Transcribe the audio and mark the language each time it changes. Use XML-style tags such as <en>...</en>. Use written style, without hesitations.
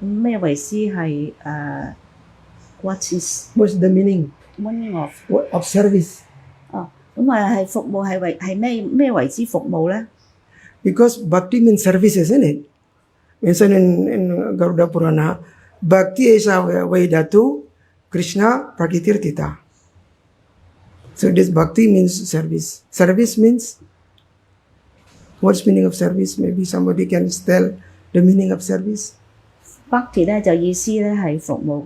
<yue>咁咩為之係</yue> <en>what is What's the meaning of？ of service?</en> <yue>咁係服務係咩為之服務咧？</yue> <en>Because bhakti means service, isn't it? Mentioned in Garuda Purana, bhakti is a Vedatu, Krishna Prakitirtita. So this bhakti means service. Service means, what's meaning of service? Maybe somebody can tell the meaning of service.</en> <yue>Bhakti 咧就意思咧係服務。</yue>